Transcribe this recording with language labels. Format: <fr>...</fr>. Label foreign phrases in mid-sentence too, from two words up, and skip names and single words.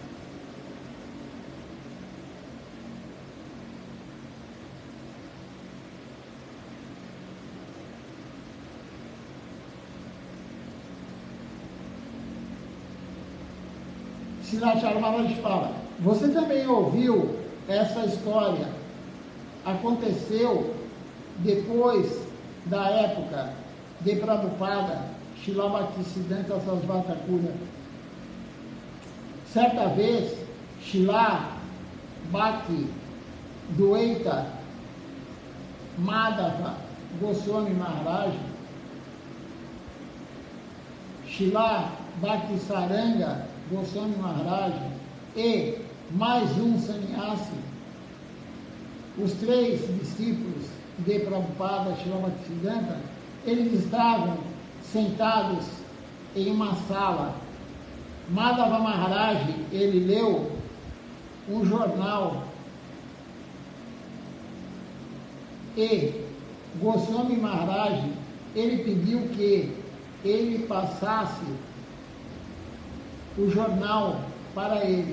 <pt>Silachar Maharaj fala: você também ouviu essa história? Aconteceu depois da época de Prabhupada, Srila Bhaktisiddhanta Sarasvati Thakur. Certa vez, Srila Bhakti Dwaita Madhava Goswami Maharaj, Srila Bhaktisaranga Goswami Maharaj e mais um sannyasi, os 3 discípulos de Prabhupada, Srila Bhaktisiddhanta, eles estavam sentados em uma sala. Madhava Maharaj, ele leu um jornal e Goswami Maharaj, ele pediu que ele passasse o jornal para ele.</pt>